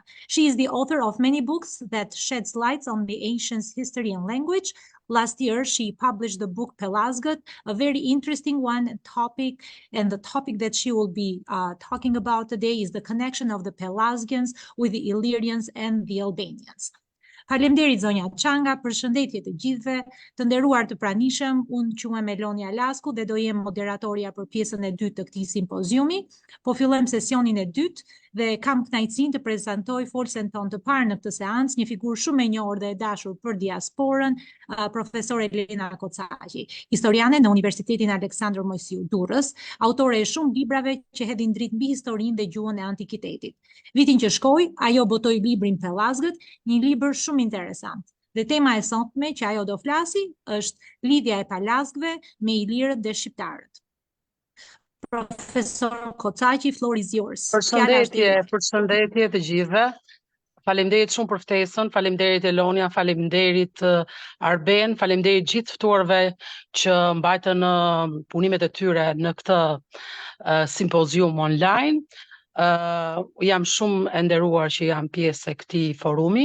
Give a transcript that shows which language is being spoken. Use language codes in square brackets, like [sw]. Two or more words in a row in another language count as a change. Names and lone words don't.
[en] She is the author of many books that sheds light on the ancient history and language. Last year, she published the book Pelasgët, a very interesting topic, and the topic that she will be talking about today is the connection of the Pelasgians with the Illyrians and the Albanians. [sq] Faleminderit zonja Changa, përshëndetje të gjithëve, të nderuar të pranishëm, unë quhem Elonia Lasku dhe do jem moderatorja për pjesën e dytë të këtij simpoziumi. Po fillojmë sesionin e dytë dhe kam kënaqësinë të prezantoj folësen tonë të parë në këtë seancë, një figurë shumë e njohur dhe e dashur për diasporën, profesor Elina Kocaqi, historiane në Universitetin Alexander Moisiu, Durrës, autore e shumë librave që hedhin dritë mbi historinë dhe gjuhën e antikitetit. Vitin që shkoi, ajo botoi librin Pelasgët, një libër shumë interesant. Dhe tema e sotme që ajo do flasi është lidhja e Pelasgëve me ilirët dhe shqiptarët. Profesor Kocaqi, [en] floor is yours. [sq] Përshëndetje të gjithëve. Faleminderit shumë për ftesën, faleminderit Elonia, faleminderit Arben, faleminderit gjithë ftuarve që mbajtën punimet e tyre në këtë simpozium online. Jam shumë e nderuar që jam pjesë e këtij forumi.